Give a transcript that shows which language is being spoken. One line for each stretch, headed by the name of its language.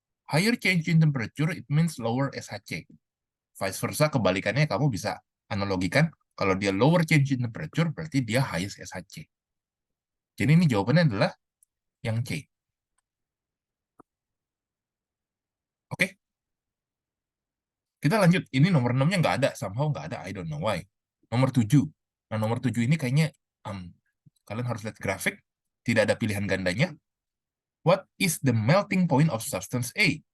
English: Higher change in temperature, it means lower SHC. Vice versa,
Indonesian: kebalikannya kamu bisa analogikan. Kalau dia
English: lower change in temperature,
Indonesian: berarti dia
English: highest SHC.
Indonesian: Jadi ini jawabannya adalah yang C. Oke? Kita lanjut. Ini nomor 6-nya nggak ada. Somehow nggak ada.
English: I don't know why.
Indonesian: Nomor 7. Nah, nomor 7 ini kayaknya kalian harus lihat grafik. Tidak ada pilihan gandanya.
English: What is the melting point of substance A?